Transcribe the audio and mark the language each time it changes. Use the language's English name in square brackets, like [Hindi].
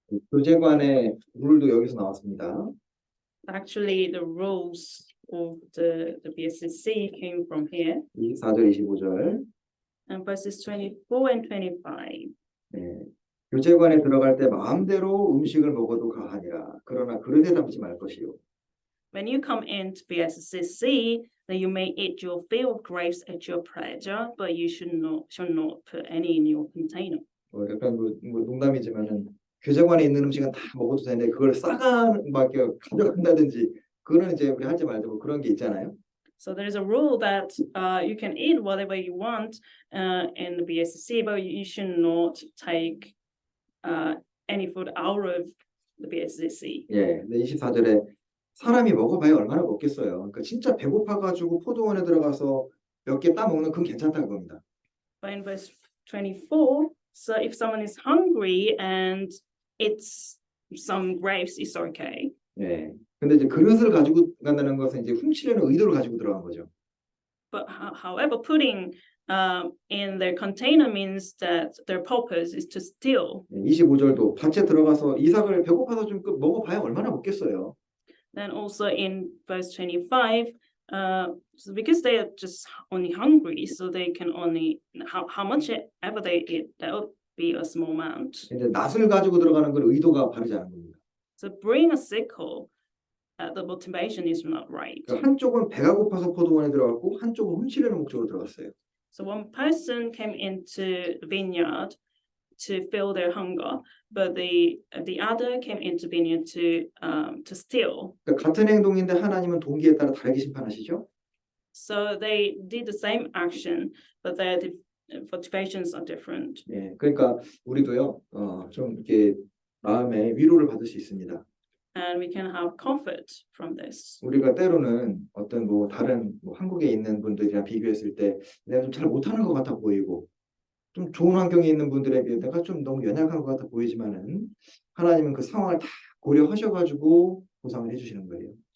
[Korean] 교제관의 룰도 여기서 나왔습니다. [English] Actually, the rules of the BSCC came from here. [Korean] 24절, 25절. [English] And verses 24 and 25. [Korean] 예, 교제관에 들어갈 때 마음대로 음식을 먹어도 가하니라. 그러나 그릇에 담지 말 것이요. [English] When you come in to BSCC, then you may eat your fill of grapes at your pleasure, but you should not put any in your container. [Korean] 약간 뭐 농담이지만은 교제관에 있는 음식은 다 먹어도 되는데 그걸 막 이렇게 가져간다든지 그거는 이제 우리 하지 말자 뭐 그런 게 있잖아요. [English] So there is a rule that you can eat whatever you want in the BSC, but you should not take any food out of the BSC. [Korean] 예, 근데 24절에 사람이 먹어봐야 얼마나 먹겠어요. 그러니까 진짜 배고파가지고 포도원에 들어가서 몇 개 따먹는 그건 괜찮다 그겁니다. [English] But in verse 24, so if someone is hungry and eats some grapes, it's okay. [Korean] 예. 근데 이제 그릇을 가지고 간다는 것은 이제 훔치려는 의도를 가지고 들어간 거죠. [English] But however, putting in their container means that their purpose is to steal. [Korean] 25절도 밭에 들어가서 이삭을 배고파서 좀 먹어봐야 얼마나 먹겠어요. [English] Then also in verse 25, so because they are just only hungry, so they can only how much ever they eat, that would be a small amount. [Korean] 근데 낫을 가지고 들어가는 건 의도가 바르지 않은 겁니다. [English] So bring a sickle. The motivation is not right. [Korean] 그러니까 한쪽은 배가 고파서 포도원에 들어갔고 한쪽은 훔치려는 목적으로 들어갔어요. [English] So one person came into the vineyard to fill their hunger, but the other came into vineyard to steal. [Korean] 그러니까 같은 행동인데 하나님은 동기에 따라 다르게 심판하시죠. [English] So they did the same action, but their motivations are different. [Korean] 예, 그러니까 우리도요, 좀 이렇게 마음에 위로를 받을 수 있습니다. [English] And we can have comfort from this. [Korean] 우리가 때로는 어떤 뭐 다른 뭐 한국에 있는 분들이랑 비교했을 때 내가 좀 잘 못하는 것 같아 보이고 좀 좋은 환경에 있는 분들에 비해 내가 좀 너무 연약한 것 같아 보이지만은 하나님은 그 상황을 다 고려하셔가지고 보상을 해주시는 거예요.